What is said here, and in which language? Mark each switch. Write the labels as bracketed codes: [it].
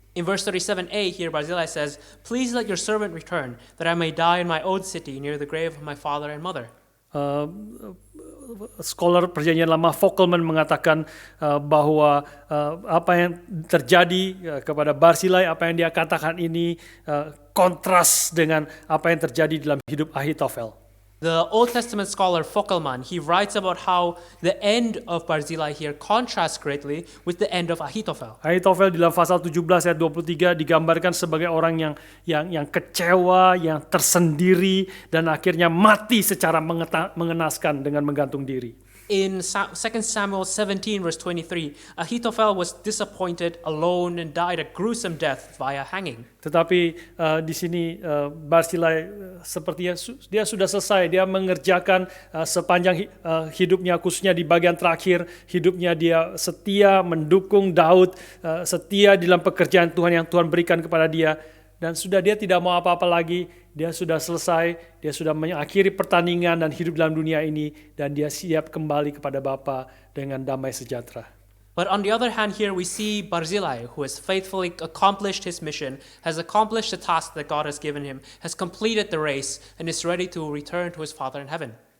[en] In verse 37a here, Barzillai says, "Please let your servant return, that I may die in my own city near the grave of my father and mother." [id] Scholar Perjanjian Lama Vockelman mengatakan bahwa apa yang terjadi kepada Barzillai, apa yang dia katakan ini kontras dengan apa yang terjadi dalam hidup Ahitofel. [en] The Old Testament scholar Vockelman, he writes about how the end of Barzillai here contrasts greatly with the end of Ahithophel. [id] Ahitofel di dalam pasal 17 ayat 23 digambarkan sebagai orang yang kecewa, yang tersendiri, dan akhirnya mati secara mengenaskan dengan menggantung diri. [en] In 2 Samuel 17 verse 23, Ahithophel was disappointed, alone, and died a gruesome death via hanging. [id] Tetapi di sini Barzillai sepertinya dia sudah selesai. Dia mengerjakan sepanjang hidupnya, khususnya di bagian terakhir hidupnya, dia setia mendukung Daud, setia dalam pekerjaan Tuhan yang Tuhan berikan kepada dia. Dan sudah dia tidak mau apa-apa lagi, dia sudah selesai, dia sudah mengakhiri pertandingan dan hidup dalam dunia ini, dan dia siap kembali kepada Bapa dengan damai sejahtera. [en] But on the other hand here we see Barzillai, who has faithfully accomplished his mission, has accomplished the task that God has given him, has completed the race, and is ready to return to his Father in heaven.